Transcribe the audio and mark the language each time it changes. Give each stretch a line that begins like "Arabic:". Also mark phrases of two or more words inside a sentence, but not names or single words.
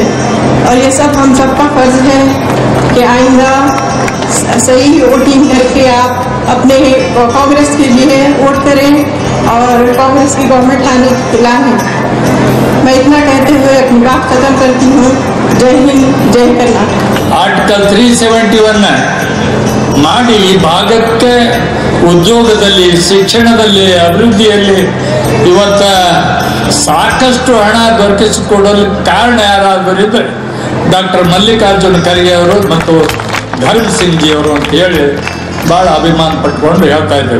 Hindi: और ये सब हम सबका फर्ज है कि आइंदा सही वोटिंग करके आप अपने कांग्रेस के लिए वोट करें और कांग्रेस की गवर्नमेंट लाने। मैं इतना कहते हुए अपनी बात खत्म करती हूँ। जय हिंद, जय कर्नाटक।
Kannada: ಆರ್ಟಿಕಲ್ 371 ಮಾಡಿ ಭಾಗಕ್ಕೆ ಉದ್ಯೋಗದಲ್ಲಿ, ಶಿಕ್ಷಣದಲ್ಲಿ, ಅಭಿವೃದ್ಧಿಯಲ್ಲಿ ಇವತ್ತ ಸಾಕಷ್ಟು ಹಣ ದೊರಕಿಸಿಕೊಡಲು ಕಾರಣ ಯಾರಾದರಿದ್ರೆ ಡಾಕ್ಟರ್ ಮಲ್ಲಿಕಾರ್ಜುನ ಖರ್ಗೆ ಅವರು ಮತ್ತು ಧರ್ಮ್ ಸಿಂಗ್ ಜಿ ಅವರು ಅಂತ ಹೇಳಿ ಭಾಳ ಅಭಿಮಾನ ಪಟ್ಕೊಂಡು ಹೇಳ್ತಾ ಇದ್ದೇವೆ.